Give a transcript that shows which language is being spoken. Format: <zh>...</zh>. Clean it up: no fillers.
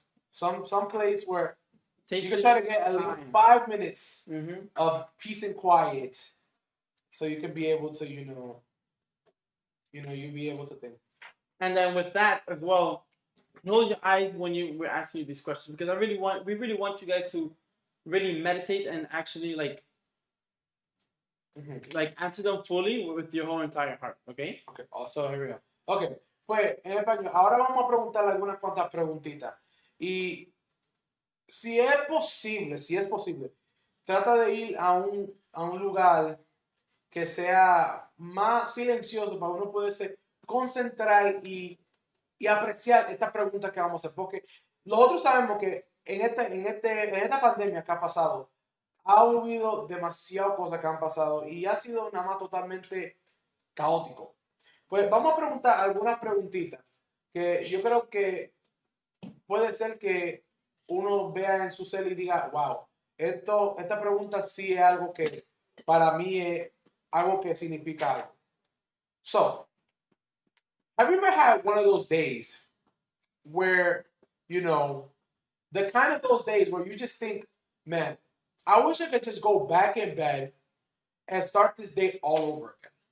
<en>some place where you can try to get at least 5 minutes of peace and quiet, so you can be able to, you be able to think. And then with that as well, close your eyes when we're asking you these questions, because we really want you guys to really meditate and actually like answer them fully with your whole entire heart, okay? Okay, so here we go.</en> <es>Okay, pues en español, ahora vamos a preguntar algunas cuantas preguntitas. Y si es posible, trata de ir a un lugar que sea más silencioso para uno poderse concentrar y apreciar estas preguntas que vamos a hacer. Porque nosotros sabemos que en esta pandemia que ha pasado, ha habido demasiadas cosas que han pasado y ha sido nada más totalmente caótico. Pues vamos a preguntar algunas preguntitas que yo creo que puede ser que uno vea en su cel y diga, wow, esta pregunta sí es algo que para mí es algo que significa algo.</es> <en>So, have you ever had one of those days where, the kind of those days where you just think, man, I wish I could just go back in bed and start this day all over again?</en>